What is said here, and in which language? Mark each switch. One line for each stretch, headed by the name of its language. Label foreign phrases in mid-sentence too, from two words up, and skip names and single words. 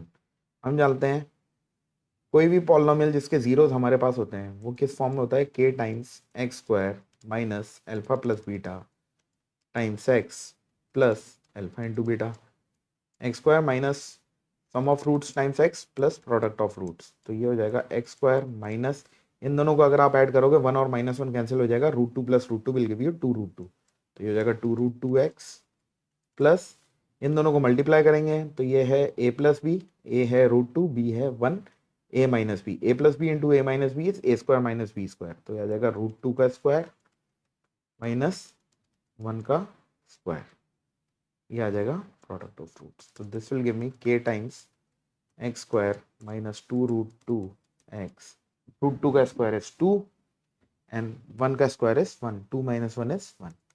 Hindi: हम जानते हैं कोई भी पॉलिनोमियल जिसके जीरोस हमारे पास होते हैं वो किस फॉर्म में होता है,
English: k times x² minus alpha plus beta times x plus alpha into beta, x² minus sum of roots times x plus product of roots,
Hindi: तो ये हो जाएगा x² माइनस, इन दोनों को अगर आप ऐड करोगे 1 और -1 कैंसिल हो जाएगा, √2 + √2
English: will give you
Hindi: 2√2, तो ये हो जाएगा 2√2x प्लस इन दोनों को मल्टीप्लाई करेंगे तो ये है a + b, a है √2, b है 1,
English: a - b, a + b इंटू a - b इज a² -
Hindi: b², तो ये आ जाएगा √2 का
English: square minus
Hindi: 1 का स्क्वायर, ये आ जाएगा
English: product of roots,
Hindi: तो
English: this will give me k times x² minus 2√2x,
Hindi: √2 का
English: square is 2 and 1
Hindi: का
English: square is
Hindi: 1, 2 - 1 इज 1,